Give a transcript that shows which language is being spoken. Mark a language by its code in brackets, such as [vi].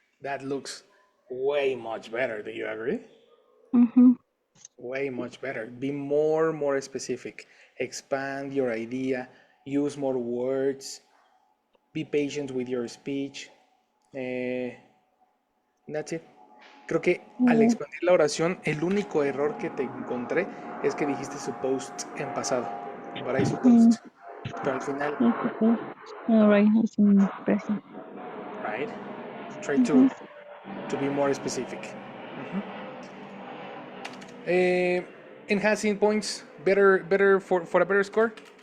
[en] That looks way much better. Do you agree? Mm-hmm. Way much better. Be more specific. Expand your idea. Use more words. Be patient with your speech. That's it. [es] Creo que al expandir la oración, el único error que te encontré es que dijiste supposed en pasado. [en] But I supposed. [es] Pero al final, [en] It's okay. All right, it's in present. right? Try Mm-hmm. to be more specific. Enhancing points, better for a better score.